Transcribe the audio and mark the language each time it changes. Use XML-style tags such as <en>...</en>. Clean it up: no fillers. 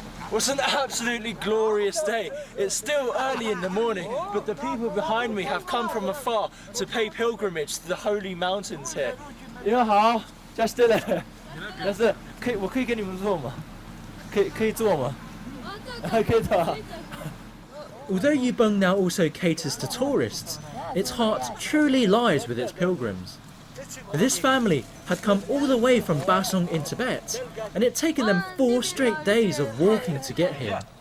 <en>Well, it's an absolutely glorious day. It's still early in the morning, but the people behind me have come from afar to pay pilgrimage to the holy mountains here.</en> <zh>你们好，加斯勒，加斯，我可以跟你们坐吗？可以坐吗？可以坐。</zh> <en>Although Yubeng now also caters to tourists, its heart truly lies with its pilgrims. This family had come all the way from Basong in Tibet, and it had taken them 4 straight days of walking to get here.</en>